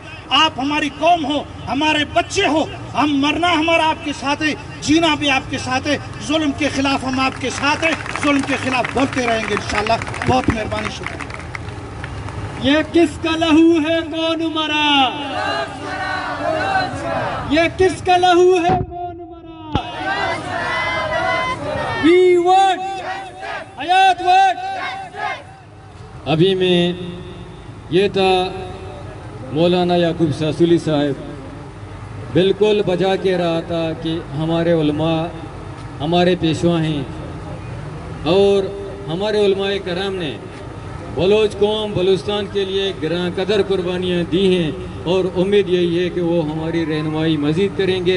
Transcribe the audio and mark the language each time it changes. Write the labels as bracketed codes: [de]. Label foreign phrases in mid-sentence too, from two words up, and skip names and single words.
[ur] آپ ہماری قوم ہو، ہمارے بچے ہو، ہم مرنا ہمارا آپ کے ساتھ ہے، جینا بھی آپ کے ساتھ ہے. ظلم کے خلاف ہم آپ کے ساتھ ہیں، ظلم کے خلاف بولتے رہیں گے ان شاء اللہ. بہت مہربانی، شکریہ. یہ کس کا لہو ہے کون مرا? یہ کس کا لہو ہے کون مرا? [en] We want हयात want। [ur] ابھی میں یہ تھا مولانا یعقوب ساسولی صاحب بالکل بجا کہ رہا تھا کہ ہمارے علما ہمارے پیشوا ہیں اور ہمارے علمائے کرام نے بلوچ قوم بلوچستان کے لیے گراں قدر قربانیاں دی ہیں اور امید یہی ہے کہ وہ ہماری رہنمائی مزید کریں گے.